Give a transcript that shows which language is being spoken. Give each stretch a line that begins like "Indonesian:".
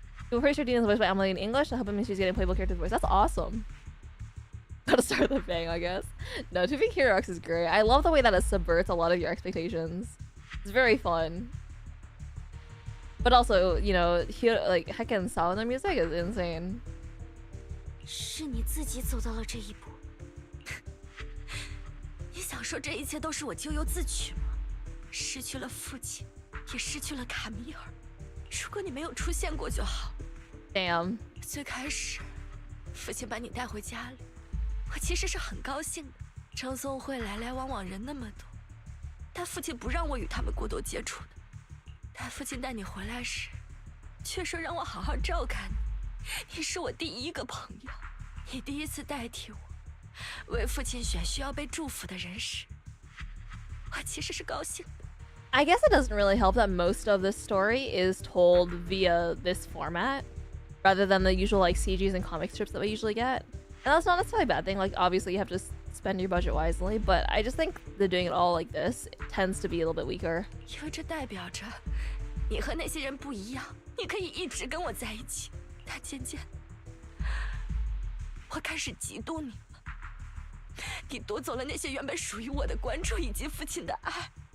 English: We're pretty sure Dina's voiced by Emily in English. I hope it means she's getting playable character voice. That's awesome. Gotta start the bang, I guess. No, To Be Hero X is great. I love the way that it subverts a lot of your expectations. It's very fun. But also, you know, like heckin' Sawano music is insane.
Chinese: 是你自己走到了这一步。你想说这一切都是我咎由自取吗？失去了父亲，也失去了卡米尔。如果你没有出现过就好。
English: Damn.
Chinese: 最开始，父亲把你带回家里，我其实是很高兴的。张松会来来往往人那么多，但父亲不让我与他们过多接触的。但父亲带你回来时，却说让我好好照看你。你是我第一个朋友，你第一次代替我为父亲选需要被祝福的人时，我其实是高兴的。
English: I guess it doesn't really help that most of this story is told via this format, rather than the usual like CGs and comic strips that we usually get. And that's not necessarily a bad thing. Like obviously you have to spend your budget wisely, but I just think that doing it all like this tends to be a little bit weaker.
Chinese: 因为这代表着你和那些人不一样，你可以一直跟我在一起。但渐渐的，我开始嫉妒你了。你夺走了那些原本属于我的关注以及父亲的爱。